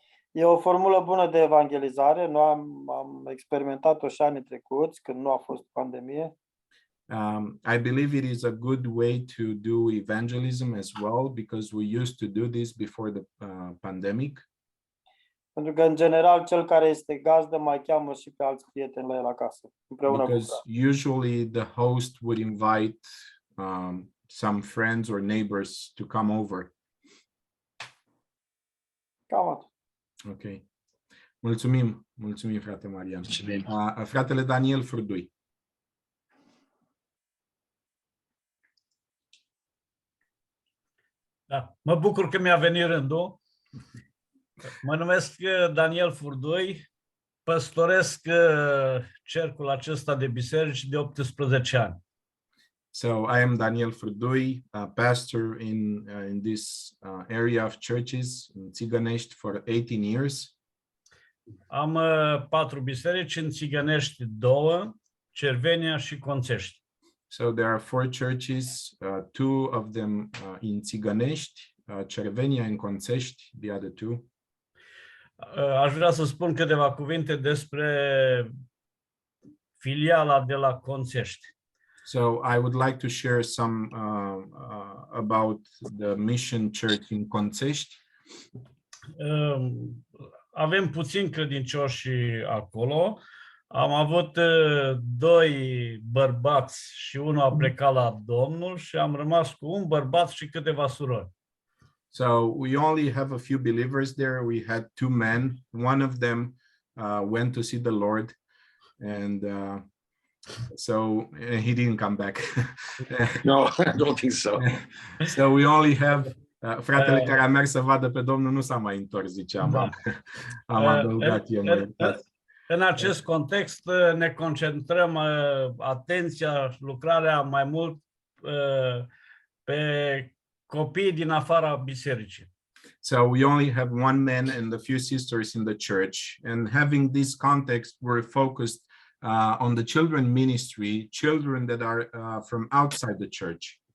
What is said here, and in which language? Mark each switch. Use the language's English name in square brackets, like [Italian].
[Romanian] E o formulă bună de evangelizare. Noi am experimentat-o și anii trecuți, când nu a fost pandemie. [English] I believe it is a good way to do evangelism as well, because we used to do this before the pandemic. [Romanian] Pentru că, în general, cel care este gazdă mai cheamă și pe alți prieteni la el acasă, împreună cu [English] Because usually the host would invite some friends or neighbors to come over. [Romanian] Cam atât. Ok. Mulțumim, frate Marian. Fratele Daniel Furdui. Da, mă bucur că mi-a venit rândul. Mă numesc Daniel Furdui, păstoresc cercul acesta de biserici de 18 ani. [English] So I am Daniel Furdui, a pastor in this area of churches in Țigănești for 18 years. [Romanian] Am 4 biserici, în Țigănești 2, Cervenia și Conțești. [English] So there are 4 churches, 2 of them in Țigănești, Cervenia and Conțești, the other 2. [Romanian] Aș vrea să spun câteva cuvinte despre filiala de la Conțești. [English] So I would like to share some about the mission church in Conțești. [Romanian] Avem puțini credincioși acolo. Am avut 2 bărbați și unul a plecat la Domnul și am rămas cu un bărbat și câteva surori. [English] So we only have a few believers there. We had 2 men. One of them went to see the Lord, and so he didn't come back. No, I don't think so. So we only have [Romanian] fratele care a mers să vadă pe Domnul nu s-a mai întors, ziceam. Da. Am adăugat eu. În acest context ne concentrăm atenția, lucrarea mai mult pe copii din afara bisericii. [English] So we only have one man and a few sisters in the church, and having this context, we're focused on the children ministry, children that are from outside the church.